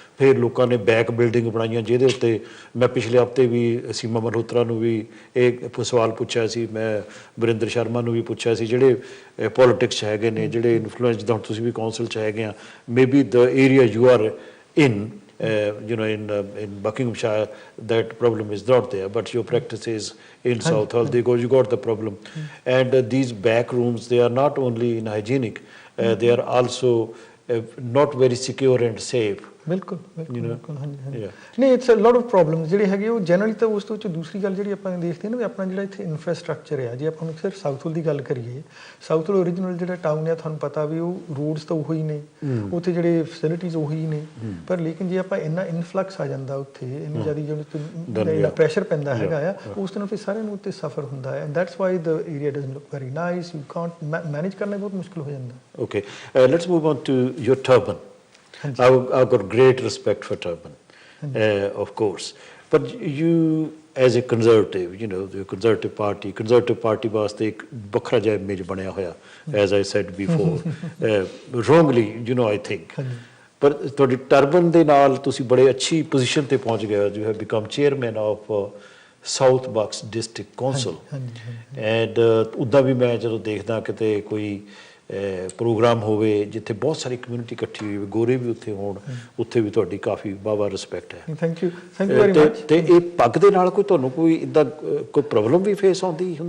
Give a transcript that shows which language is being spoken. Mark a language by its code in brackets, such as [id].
[pa] ਫਿਰ ਲੋਕਾਂ ਨੇ ਬੈਕ ਬਿਲਡਿੰਗ ਬਣਾਈਆਂ ਜਿਹਦੇ ਉੱਤੇ ਮੈਂ ਪਿਛਲੇ ਹਫ਼ਤੇ ਵੀ ਸੀਮਾ ਮਲਹੋਤਰਾ ਨੂੰ ਵੀ ਇਹ ਸਵਾਲ ਪੁੱਛਿਆ ਸੀ, ਮੈਂ ਵਰਿੰਦਰ ਸ਼ਰਮਾ ਨੂੰ ਵੀ ਪੁੱਛਿਆ ਸੀ, ਜਿਹੜੇ ਪੋਲੀਟਿਕਸ 'ਚ ਹੈਗੇ ਨੇ, ਜਿਹੜੇ ਇਨਫਲੂਐਂਸ, ਜਿੱਦਾਂ ਹੁਣ ਤੁਸੀਂ ਵੀ ਕੌਂਸਲ 'ਚ ਹੈਗੇ ਆ, [en] Maybe the area you are in in Buckinghamshire, that problem is not there, but your practice is in Southall, you got the problem. And these back rooms, they are not only inhygienic, they are also not very secure and safe. [pa] ਬਿਲਕੁਲ ਬਿਲਕੁਲ ਹਾਂਜੀ ਨਹੀਂ, [en] it's a lot of problems [pa] ਜਿਹੜੇ ਹੈਗੇ ਉਹ generally. ਤਾਂ ਉਸ ਤੋਂ ਵਿੱਚ ਦੂਸਰੀ ਗੱਲ ਜਿਹੜੀ ਆਪਾਂ ਦੇਖਦੇ ਹਾਂ ਨਾ, ਵੀ ਆਪਣਾ ਜਿਹੜਾ ਇੱਥੇ ਇਨਫਰਾਸਟ੍ਰਕਚਰ ਹੈ, ਜੇ ਆਪਾਂ ਨੂੰ ਸਿਰਫ ਸਾਊਥਲ ਦੀ ਗੱਲ ਕਰੀਏ, ਸਾਊਥਲ ਓਰੀਜਨਲ ਜਿਹੜਾ ਟਾਊਨ ਹੈ, ਤੁਹਾਨੂੰ ਪਤਾ ਵੀ ਉਹ ਰੋਡਸ ਤਾਂ ਉਹੀ ਨੇ, ਉੱਥੇ ਜਿਹੜੇ ਫੈਸਿਲਿਟੀਜ਼ ਉਹੀ ਨੇ, ਪਰ ਲੇਕਿਨ ਜੇ ਆਪਾਂ ਇੰਨਾ ਇਨਫਲਕਸ ਆ ਜਾਂਦਾ ਉੱਥੇ, ਇੰਨੀ ਜ਼ਿਆਦਾ ਜਿਹੜਾ ਪ੍ਰੈਸ਼ਰ ਪੈਂਦਾ ਹੈਗਾ ਆ, ਉਸ ਦਿਨ ਉੱਥੇ ਸਾਰਿਆਂ ਨੂੰ ਉੱਤੇ ਸਫਰ ਹੁੰਦਾ ਹੈ। [en] and that's why the area doesn't look very nice, you can't manage [pa] ਕਰਨਾ ਬਹੁਤ ਮੁਸ਼ਕਿਲ ਹੋ ਜਾਂਦਾ। [en] Okay, let's move on to your turban. I've got great respect for turban, of course. But you, as a conservative, the Conservative Party [pa] ਵਾਸਤੇ ਇੱਕ ਵੱਖਰਾ ਜਿਹਾ image ਬਣਿਆ ਹੋਇਆ, [en] as I said before, wrongly, I think. [pa] ਪਰ ਤੁਹਾਡੀ turban ਦੇ ਨਾਲ ਤੁਸੀਂ ਬੜੇ ਅੱਛੀ ਪੋਜੀਸ਼ਨ ਤੇ ਪਹੁੰਚ ਗਏ ਹੋ। [en] You have become chairman of South Bucks District Council. [pa] And ਉੱਦਾਂ ਵੀ ਮੈਂ ਜਦੋਂ ਦੇਖਦਾ ਕਿਤੇ ਕੋਈ ਪ੍ਰੋਗਰਾਮ ਹੋਵੇ ਜਿੱਥੇ ਬਹੁਤ ਸਾਰੀ ਕਮਿਊਨਿਟੀ ਇਕੱਠੀ ਹੋਈ ਹੋਵੇ, ਗੋਰੇ ਵੀ ਉੱਥੇ ਹੋਣ, ਉੱਥੇ ਵੀ ਤੁਹਾਡੀ ਕਾਫੀ ਵਾਹਵਾ ਰਿਸਪੈਕਟ ਹੈ। [en] Thank you very much. [pa] ਤੇ ਇਹ ਪੱਗ ਦੇ ਨਾਲ ਕੋਈ ਤੁਹਾਨੂੰ ਕੋਈ ਇੱਦਾਂ ਕੋਈ ਪ੍ਰੋਬਲਮ ਵੀ ਫੇਸ ਹੁੰਦੀ ਹੈ?